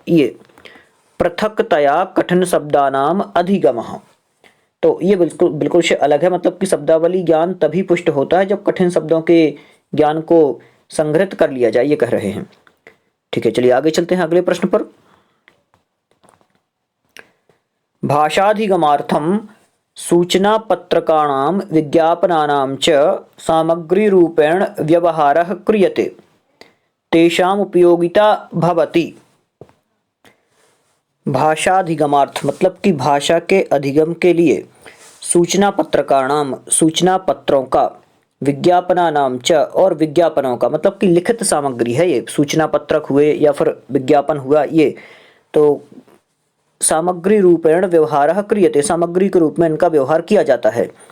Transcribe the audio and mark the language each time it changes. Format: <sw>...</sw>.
<hi>ये</hi> <sa>पृथकतया कठिन शब्दानाम अधिगमः,</sa> <hi>तो ये बिल्कुल से अलग है। मतलब कि शब्दावली ज्ञान तभी पुष्ट होता है जब कठिन शब्दों के ज्ञान को संग्रहित कर लिया जाए, ये कह रहे हैं। ठीक है, चलिए आगे चलते हैं अगले प्रश्न पर।</hi> <sa>भाषाधिगमार्थम सूचना पत्रकाणां विज्ञापनानां च सामग्री रूपेण व्यवहारः क्रियते, तेषाम् उपयोगिता भवति।</sa> <hi>भाषाधिगमार्थ मतलब कि भाषा के अधिगम के लिए सूचना पत्रकाणाम, सूचना पत्रों का, विज्ञापनानाम च और विज्ञापनों का, मतलब कि लिखित सामग्री है ये, सूचना पत्रक हुए या फिर विज्ञापन हुआ, ये तो सामग्री रूपेण व्यवहारः क्रियते, सामग्री के रूप में इनका व्यवहार किया जाता है।</hi>